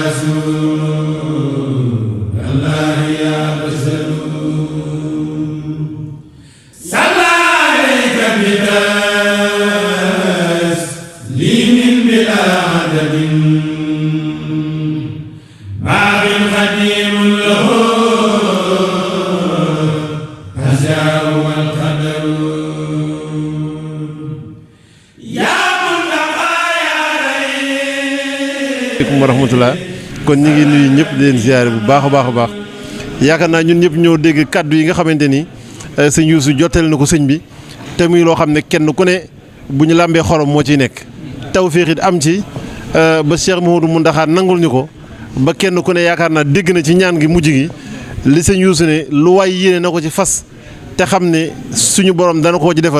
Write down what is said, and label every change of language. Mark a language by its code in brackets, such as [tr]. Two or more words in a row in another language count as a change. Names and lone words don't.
[ar] رسول الله يا بشر صلى عليك بتسليم بلا عدد باب خديم له الأشياء والقدر يا منتقى يا رئيس. السلام عليكم ورحمة الله [wo] kon ñi ngi nuyu ñëpp di leen ziaré bu baax a baax yaakaar naa ñun ñëpp ñoo dégg kaddu yi nga xamante ni sëñ Youssou jottali na ko sëñ bi te muy loo xam ne kenn ku ne bu ñu làmbee xorom moo ciy nekk tawfeex it am ci ba Cheikh Mouhamadou Mountakha nangul ñu ko ba kenn ku ne yaakaar naa dégg na ci ñaan gi mujj gi li sëñ Youssou ne lu waay yéene na ko ci fas te xam ne suñu borom dana koo ci defal